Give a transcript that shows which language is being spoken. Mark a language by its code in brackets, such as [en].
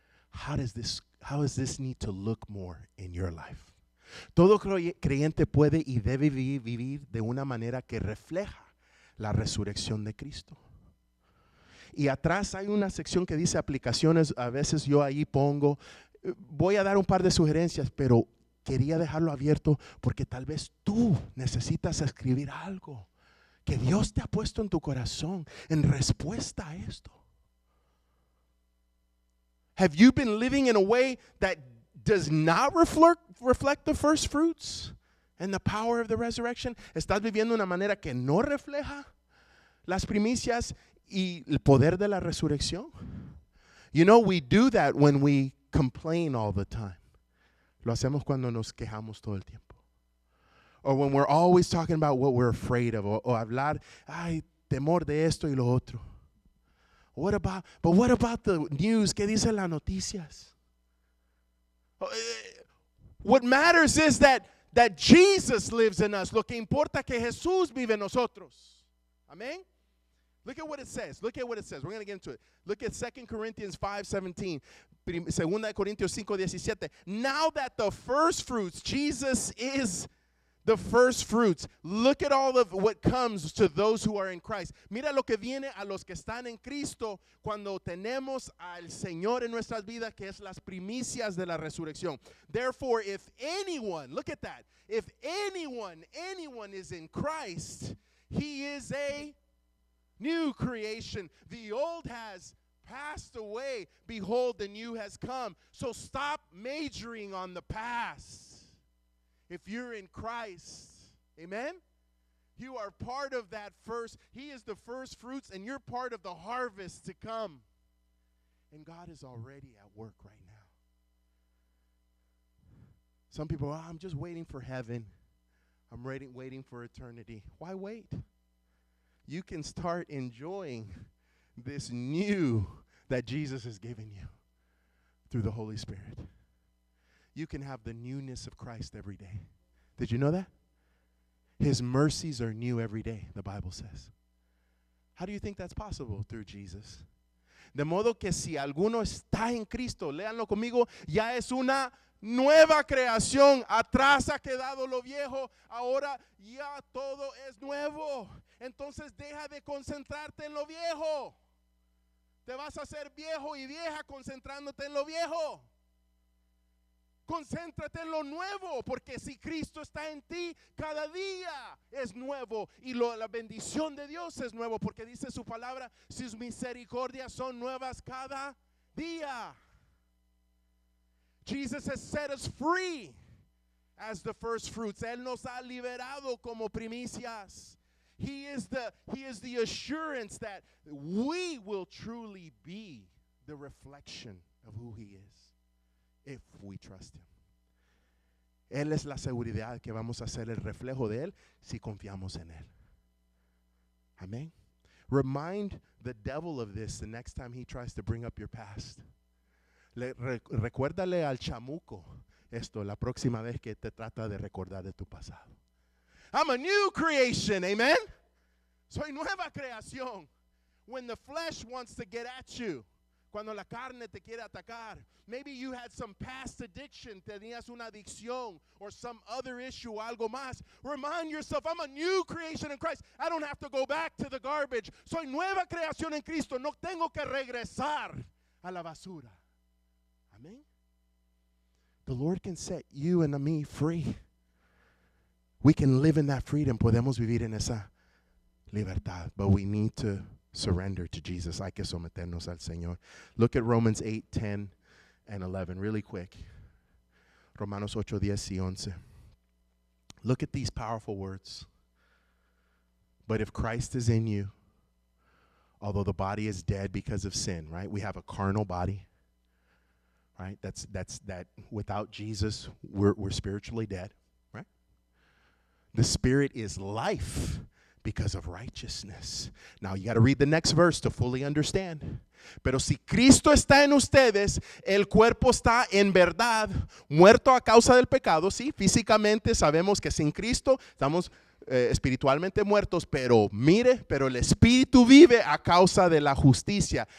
[en] How does this need to look more in your life? [es] Todo creyente puede y debe vivir de una manera que refleja la resurrección de Cristo. Y atrás hay una sección que dice aplicaciones. A veces yo ahí pongo, voy a dar un par de sugerencias, pero quería dejarlo abierto porque tal vez tú necesitas escribir algo que Dios te ha puesto en tu corazón en respuesta a esto. [en] Have you been living in a way that does not reflect the first fruits and the power of the resurrection? [es] ¿Estás viviendo de una manera que no refleja las primicias y el poder de la resurrección? [en] You know, we do that when we complain all the time. [es] Lo hacemos cuando nos quejamos todo el tiempo. [en] Or when we're always talking about what we're afraid of. [es] O hablar, ay, temor de esto y lo otro. [en] What about the news? [es] ¿Qué dicen las noticias? [en] What matters is that Jesus lives in us. [es] Lo que importa que Jesús vive en nosotros. [en] Amen? Look at what it says. We're going to get into it. Look at 2 Corinthians 5:17. 2 Corintios 5:17. Now that the first fruits, Jesus is the first fruits. Look at all of what comes to those who are in Christ. [es] Mira lo que viene a los que están en Cristo cuando tenemos al Señor en nuestras vidas, que es las primicias de la resurrección. [en] Therefore, if anyone, look at that, if anyone is in Christ, he is a new creation. The old has passed away. Behold, the new has come. So stop majoring on the past. If you're in Christ, amen? You are part of that first. He is the first fruits, and you're part of the harvest to come. And God is already at work right now. Some people, I'm just waiting for heaven. I'm waiting for eternity. Why wait? You can start enjoying this new that Jesus has given you through the Holy Spirit. You can have the newness of Christ every day. Did you know that? His mercies are new every day, the Bible says. How do you think that's possible? Through Jesus. [es] De modo que si alguno está en Cristo, léanlo conmigo, ya es una nueva creación. Atrás ha quedado lo viejo, ahora ya todo es nuevo. Entonces deja de concentrarte en lo viejo. Te vas a hacer viejo y vieja concentrándote en lo viejo. Concéntrate en lo nuevo, porque si Cristo está en ti, cada día es nuevo. Y la bendición de Dios es nuevo, porque dice su palabra, sus misericordias son nuevas cada día. [en] Jesus has set us free as the first fruits. [es] Él nos ha liberado como primicias. [en] He is the assurance that we will truly be the reflection of who He is if we trust Him. [es] Él es la seguridad que vamos a ser el reflejo de Él si confiamos en Él. Amén. [en] Remind the devil of this the next time he tries to bring up your past. [es] Recuérdale al chamuco esto la próxima vez que te trata de recordar de tu pasado. [en] I'm a new creation, amen. [es] Soy nueva creación. [en] When the flesh wants to get at you, [es] cuando la carne te quiere atacar, [en] maybe you had some past addiction, [es] tenías una adicción, [en] or some other issue, [es] algo más. [en] Remind yourself, I'm a new creation in Christ. I don't have to go back to the garbage. [es] Soy nueva creación en Cristo. No tengo que regresar a la basura. [en] Amen. The Lord can set you and me free. We can live in that freedom. [es] Podemos vivir en esa libertad. [en] But we need to surrender to Jesus. [es] Hay que someternos al Señor. [en] Look at Romans 8, 10, and 11 really quick. Romanos 8, 10 y 11. Look at these powerful words. But if Christ is in you, although the body is dead because of sin, right? We have a carnal body. Right? That's that without Jesus, we're spiritually dead, right? The Spirit is life because of righteousness. Now you got to read the next verse to fully understand. [es] Pero si Cristo está en ustedes, el cuerpo está en verdad muerto a causa del pecado. Sí, físicamente sabemos que sin Cristo estamos espiritualmente muertos, pero mire, pero el Espíritu vive a causa de la justicia.